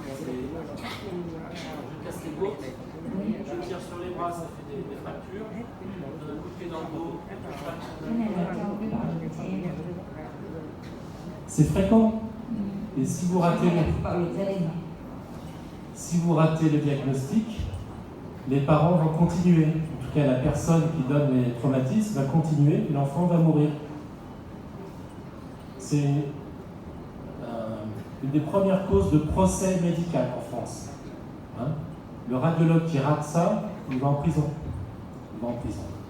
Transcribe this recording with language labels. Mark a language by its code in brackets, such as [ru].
[fr] Je casse les côtes, je tire sur les bras, ça fait des fractures. Je donne un coup de pied dans le dos, [vi] cái này là trong cái bảo lực trẻ em. [fr] c'est fréquent. Et si vous ratez [vi] Cái này là bạo lực gia đình. [fr] si vous ratez le diagnostic, les parents vont continuer. En tout cas, la personne qui donne les traumatismes va continuer et l'enfant va mourir. C'est une des premières causes de procès médical en France. Hein? Le radiologue qui rate ça, il va en prison. Il va en prison.